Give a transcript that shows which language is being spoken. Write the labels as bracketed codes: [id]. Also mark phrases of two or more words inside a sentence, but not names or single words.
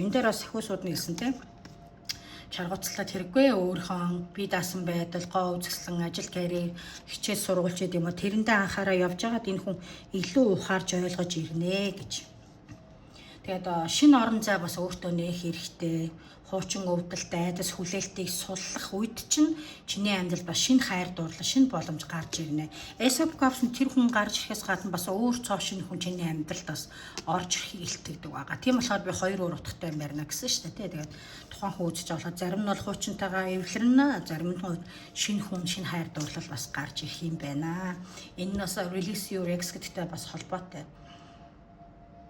[mn] Энэ дээр бас сахиусууд нь хэлсэн тийм. Чаргууцлаад хэрэггүй өөрийнхөө бие даасан байдал, гоо үзэсгэлэн ажил карьер, хичээл сургууль ч гэдэм үү тэрэндээ анхаараа явж байгаад энэ хүн илүү ухаарж ойлгож ирнэ гэж. Тэгээд шинэ орон зай бас өөртөө нээх хэрэгтэй. Хуучин өвдөлт, айдас хүлээлтийг суллах үед чинь чиний амьдрал бас шинэ хайр дурлал, шинэ боломж гарч ирнэ. Ace of Cups нь тэр хүн гарч ирэхээс гадна бас өөр цоо шинэ хүн чиний амьдралд бас орж ирэхийг илтгэдэг байгаа. Тийм болохоор би хоёр өөр утгатай юм байна гэсэн шүү дээ. Тэгээд тухайн хүн үзэж авах зарим нь бол хуучинтайгаа эвлэрнэ, зарим нь шинэ хүн, шинэ хайр дурлал бас гарч ирэх юм байна. Энэ нь бас Release Your Ex гэдэгтэй бас холбоотой.